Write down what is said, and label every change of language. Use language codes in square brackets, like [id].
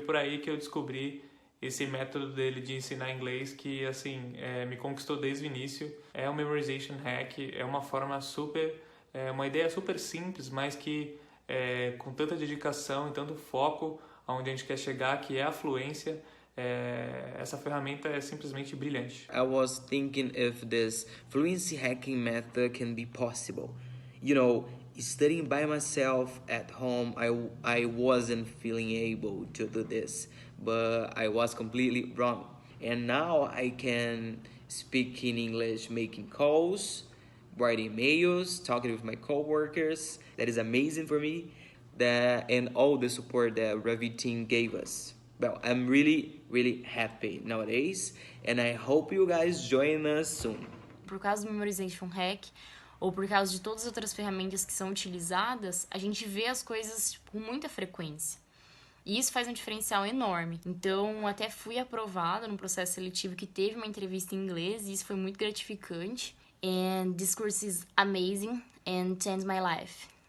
[pt] Por aí que eu descobri esse método dele de ensinar inglês que assim me conquistou desde o início. É um memorization hack, é uma forma uma ideia super simples, mas que com tanta dedicação e tanto foco aonde a gente quer chegar, que é a fluência. Essa ferramenta é simplesmente brilhante. [en] I was thinking if this fluency hacking method can be possible. You know, studying by myself at home, I wasn't feeling able to do this, but I was completely wrong. And now I can speak in English, making calls, writing emails, talking with my coworkers. That is amazing for me. And all the support that Ravi team gave us. Well, I'm really happy nowadays, and I hope you guys join us soon. [pt] Por causa do Memorization Hack, ou por causa de todas as outras ferramentas que são utilizadas, a gente vê as coisas com muita frequência. E isso faz um diferencial enorme. Então, até fui aprovada num processo seletivo que teve uma entrevista em inglês, e isso foi muito gratificante. [en] And this course is amazing and changed my life.